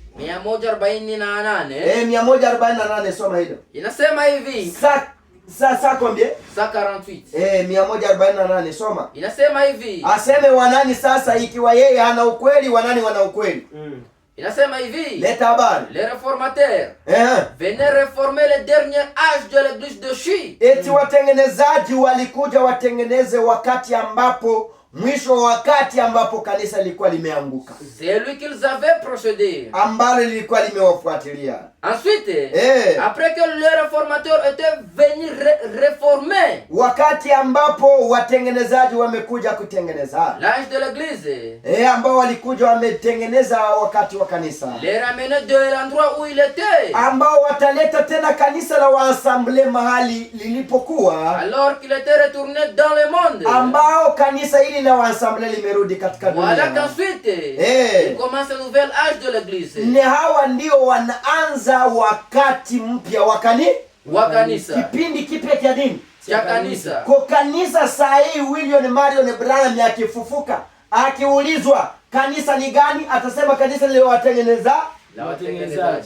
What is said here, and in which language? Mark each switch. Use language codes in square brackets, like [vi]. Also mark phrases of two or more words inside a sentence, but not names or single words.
[sw] 148. 148, soma hilo. Inasema hivi. Sasa combien? 148. 148, soma. Inasema hivi. Aseme wanani sasa, ikiwa yeye hana ukweli, wanani wana ukweli? Inasema hivi. Leta habari. [fr] Les réformateurs venaient réformer le dernier âge de l'église de Chi. [sw] Eti watengenezaji walikuja watengeneze wakati ambapo, mwisho wa wakati ambapo kanisa lilikuwa limeanguka. [fr] C'est lui qu'ils avaient procédé. [sw] Ambalo lilikuwa limewafuatilia. [fr] Ensuite, après que les réformateurs étaient venus réformer, [sw] wakati ambapo watengenezaji wamekuja kutengeneza [fr] l'âge de l'église, [sw] ambao walikuja wametengeneza wakati wa kanisa, [fr] les ramener de l'endroit où il était, [sw] ambao wataleta tena kanisa la waassemblée mahali lilipokuwa, [fr] alors qu'il était retourné dans le monde, [sw] ambao kanisa hili la waassemblée limerudi katika dunia. [fr] Voilà qu'ensuite il commence un nouvel âge de l'église. [sw] Ni hawa ndio wanaanza wakati mpya wa kanisa. Kipindi kipya cha nini? Cha kanisa. Kwa kanisa saa hii William Marion Branham akifufuka, akiulizwa kanisa ni gani, atasema kanisa lile watengenezaji.